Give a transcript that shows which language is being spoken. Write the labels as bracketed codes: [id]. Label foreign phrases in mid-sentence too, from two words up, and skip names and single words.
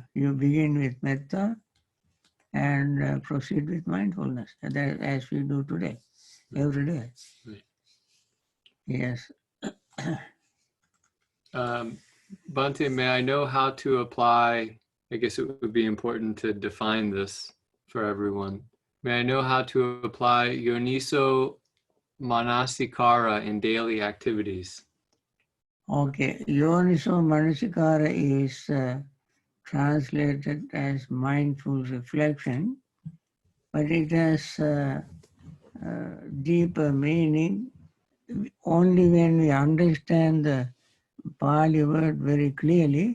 [en] You begin with metta and proceed with mindfulness, as we do today, every day. Right. Yes. Bhante, may I know how to apply, I guess it would be important to define this for everyone. May I know how to apply [pi] yoniso manasikara [en] in daily activities? Okay. [pi] Yoniso manasikara [en] is translated as mindful reflection, but it has deeper meaning only when we understand the Pali word very clearly.